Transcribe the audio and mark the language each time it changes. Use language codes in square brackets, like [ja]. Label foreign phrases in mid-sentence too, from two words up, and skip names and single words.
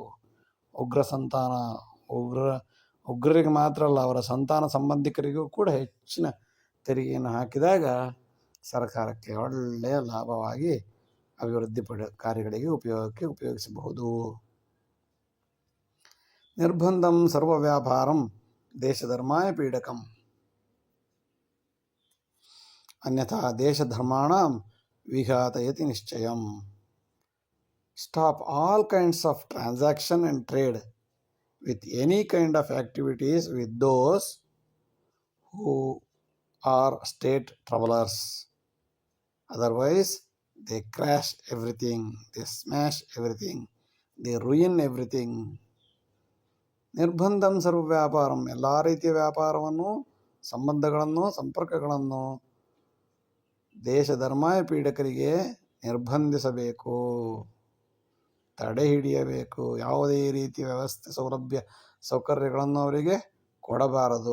[kn] ಉಗ್ರ ಸಂತಾನ, ಉಗ್ರರಿಗೆ ಮಾತ್ರ ಅಲ್ಲ, ಅವರ ಸಂತಾನ ಸಂಬಂಧಿಕರಿಗೂ ಕೂಡ ಹೆಚ್ಚಿನ ತೆರಿಗೆಯನ್ನು ಹಾಕಿದಾಗ ಸರ್ಕಾರಕ್ಕೆ ಒಳ್ಳೆಯ ಲಾಭವಾಗಿ ಅಭಿವೃದ್ಧಿ ಕಾರ್ಯಗಳಿಗೆ ಉಪಯೋಗಿಸಬಹುದು. [sa] ನಿರ್ಬಂಧಂ ಸರ್ವ ವ್ಯಾಪಾರಂ ದೇಶಧರ್ಮಾಯ ಪೀಡಕಂ, ಅನ್ಯಥಾ ದೇಶಧರ್ಮಾಣಾಂ ವಿಘಾತಯತಿ ನಿಶ್ಚಯಂ. [en] Stop all kinds of transaction and trade with any kind of activities with those who are state troublers. Otherwise, they crash everything, they smash everything, they ruin everything. [sa] ನಿರ್ಬಂಧಂ ಸರ್ವ ವ್ಯಾಪಾರಂ, [kn] ಎಲ್ಲ ರೀತಿಯ ವ್ಯಾಪಾರವನ್ನು, ಸಂಬಂಧಗಳನ್ನು, ಸಂಪರ್ಕಗಳನ್ನು ದೇಶಧರ್ಮಾಯ ಪೀಡಕರಿಗೆ ನಿರ್ಬಂಧಿಸಬೇಕು, ತಡೆ ಹಿಡಿಯಬೇಕು. ಯಾವುದೇ ರೀತಿಯ ವ್ಯವಸ್ಥೆ, ಸೌಲಭ್ಯ, ಸೌಕರ್ಯಗಳನ್ನು ಅವರಿಗೆ ಕೊಡಬಾರದು.